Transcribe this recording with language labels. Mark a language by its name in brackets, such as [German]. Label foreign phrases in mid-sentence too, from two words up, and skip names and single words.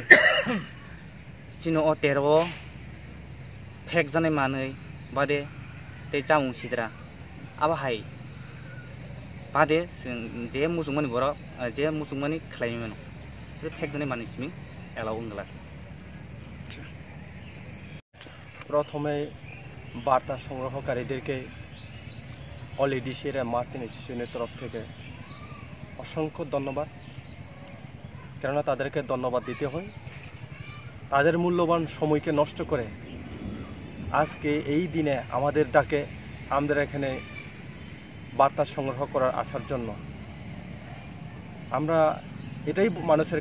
[Bodo] सिनो ओ तेरो फेक जानाय मानै बादे ते जामुं सिद्रा आबाहाय बादे जे मुसुंमानि बर जे मुसुंमानि खलायनाय मानो फेक जानाय मानै सिमिं एलाव उंगला [Bangla] प्रथमे বার্তা সংগ্রহকারীদেরকে অল এডিসি এরিয়া মার্চেন্ট এসোসিয়েশনের তরফ থেকে অসংখ্য ধন্যবাদ কেননা তাদেরকে ধন্যবাদ দিতে হয় তাদের মূল্যবান সময়কে নষ্ট করে আজকে এই দিনে আমাদের ডাকে আমাদের এখানে বার্তা সংগ্রহ করার আসার জন্য আমরা এটাই মানুষের